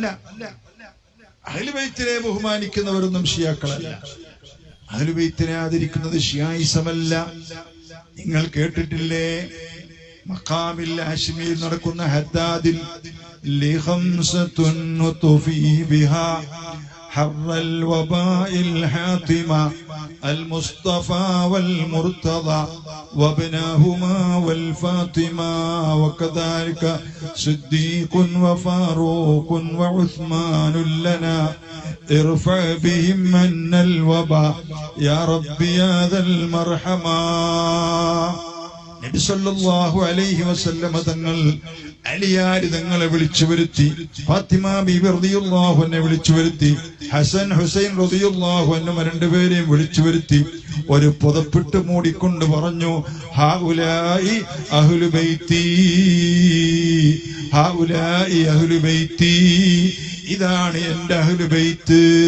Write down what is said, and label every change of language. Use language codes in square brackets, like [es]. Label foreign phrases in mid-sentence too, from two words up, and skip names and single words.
[ml] അഹ്ലു ബൈത്തിനെ ബഹുമാനിക്കുന്നവരൊന്നും ഷിയാക്കളല്ല. അഹ്ലു ബൈത്തിനെ ആദരിക്കുന്നത് ഷിയായിസമല്ല. നിങ്ങൾ കേട്ടിട്ടില്ലേ മഖാമിൽ ഹാഷിമിയിൽ നടക്കുന്ന ഹദ്ദാദിൽ [ar] حر الوباء الحاطمة المصطفى والمرتضى وابناهما والفاطمة وكذلك صديق وفاروق وعثمان لنا ارفع بهم من الوباء يا رب يا ذا المرحمة. [ml] നബി [ar] صلى الله عليه وسلم [ml] തങ്ങൾ അലിയാർ തങ്ങളെ വിളിച്ചു വരുത്തി, ഫാത്തിമ ബീബി [ar] رضي الله عنها [ml] വിളിച്ചു വരുത്തി, ഹസൻ ഹുസൈൻ [ar] رضي الله عنهم [ml] രണ്ടുപേരെയും വിളിച്ചു വരുത്തി. ഒരു പുതപ്പിട്ട് മൂടിക്കൊണ്ട് പറഞ്ഞു, [ar] هؤلاء أهل بيتي, هؤلاء أهل بيتي, [ml] ഇതാണ് എന്റെ അഹ്ലു ബൈത്ത്.